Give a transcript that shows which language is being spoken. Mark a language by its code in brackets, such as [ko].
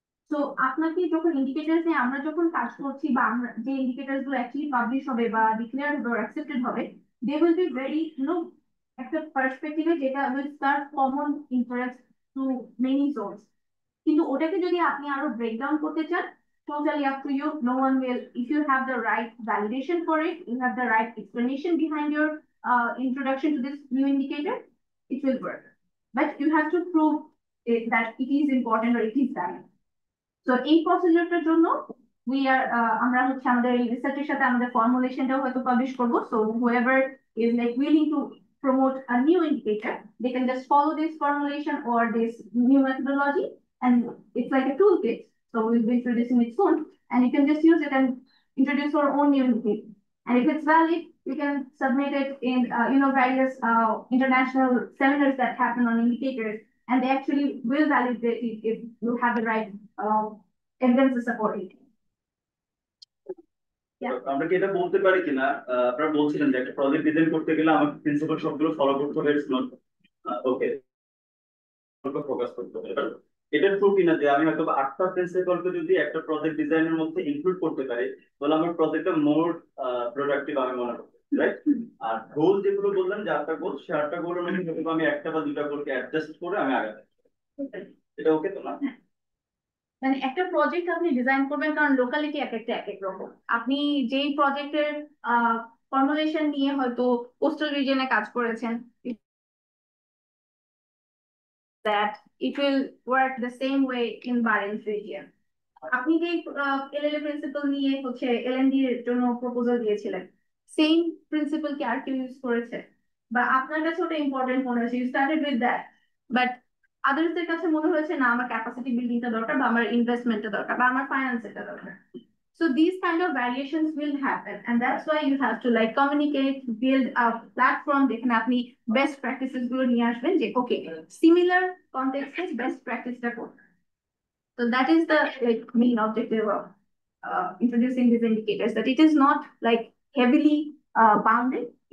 [bn] তো আপনাকে যখন ইন্ডিকেটরস নিয়ে আমরা যখন কাজ করছি বা আমরা যে ইন্ডিকেটরস গুলো অ্যাকচুয়ালি পাবলিশ হবে বা ডিক্লেয়ার হবে বা অ্যাকসেপ্টেড হবে, [en] they will be very [bn] একটা পার্সপেক্টিভে যেটা [en] Will serve common interest to many zones. [bn] কিন্তু ওটাকে যদি আপনি আরো ব্রেকডাউন করতে চান, [en] totally up to you. No one will, if you have the right validation for it, you have the right explanation behind your introduction to this new indicator, it will work. But you have to prove that it is important or it is valid. [bn] So এই প্রসিডিউরটার জন্য [en] we are [bn] আমরা হচ্ছে আমাদের এই রিসার্চের সাথে আমাদের ফর্মুলেশনটাও হয়তো পাবলিশ করব। [en] So whoever is like willing to promote a new indicator, they can just follow this formulation or this new methodology, and it's like a toolkit. So we'll be introducing it soon, and you can just use it and introduce your own new indicator. And if it's valid, you can submit it in various international seminars that happen on indicators, and they actually will validate it if you have the right evidence to support it. Yeah. [bn] আমরা কি এটা বলতে পারি কিনা, আপনারা বলছিলেন যে একটা প্রজেক্ট ডিজাইন করতে গেলে আমাকে প্রিন্সিপাল সবগুলো ফলো করতে হবে, [en] it's not okay, [bn] ফোকাস করতে হবে। এটা ট্রু কিনা যে আমি হয়তো 8টা প্রিন্সিপালকে যদি একটা প্রজেক্ট ডিজাইনের মধ্যে ইনক্লুড করতে পারি, তাহলে আমার প্রজেক্টটা মোর প্রোডাক্টিভ আমি মনে করি, রাইট? আর গোল যেগুলো বললাম যে 8টা গোল, সে 8টা গোলের মধ্যে হয়তো আমি একটা বা দুটা গোলকে অ্যাডজাস্ট করে আমি আগাতে, এটা ওকে তো না? মানে একটা প্রজেক্ট আপনি ডিজাইন করবেন, কারণ লোকালিটি এক একটা এক এক রকম। আপনি যেই প্রজেক্টের ফর্মুলেশন নিয়ে হয়তো কোস্টাল রিজনে কাজ করেছেন, [en] that it will work the same way in Barents region. [bn] আপনি যে এলএলএ প্রিন্সিপাল নিয়ে হচ্ছে এলএনডি এর জন্য প্রপোজাল দিয়েছিলেন, সেম প্রিন্সিপাল কি আর কেউ ইউজ করেছে? বা আপনার কাছে ওটা ইম্পর্টেন্ট মনে হয়েছে, [en] you started with that, [bn] but আদার্সদের কাছে মনে হয়েছে না আমার ক্যাপাসিটি বিল্ডিংটা দরকার, বা আমার ইনভেস্টমেন্টটা দরকার, বা আমার ফাইন্যান্সটা দরকার। [en] So these kind of variations will happen, and that's why you have to like communicate, build a platform [bn] যেখানে আপনি [en] best practices [bn] গুলো নিয়ে আসবেন, যে [en] okay, similar context এ best practice টা করতে। So that is the like main objective of introducing these indicators, that it is not like heavily bounded.